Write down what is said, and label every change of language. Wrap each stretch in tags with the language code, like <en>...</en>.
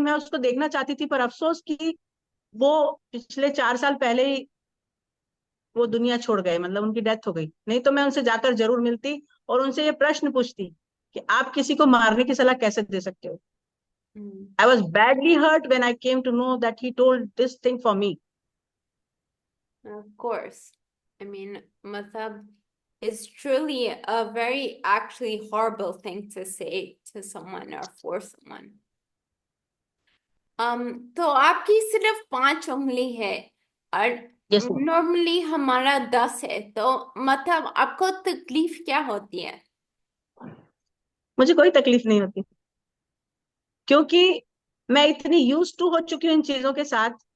<hi>मैं उसको देखना चाहती थी, पर अफसोस कि वो पिछले 4 साल पहले ही वो दुनिया छोड़ गए, मतलब उनकी डेथ हो गई। नहीं तो मैं उनसे जाकर जरूर मिलती और उनसे ये प्रश्न पूछती कि आप किसी को मारने की सलाह कैसे दे सकते हो। हम्म।</hi> <en>I was badly hurt when I came to know that he told this thing for me. Of course. I mean, matlab is truly a very actually horrible thing to say to someone or for someone.</en> <hi>तो आपकी सिर्फ 5 उंगली है और</hi> <en>Yes ma'am.</en> <hi>Normally हमारा 10 है, तो मतलब आपको तकलीफ क्या होती है? मुझे कोई तकलीफ नहीं होती, क्योंकि मैं इतनी यूज टू हो चुकी हूँ इन चीजों के साथ।</hi>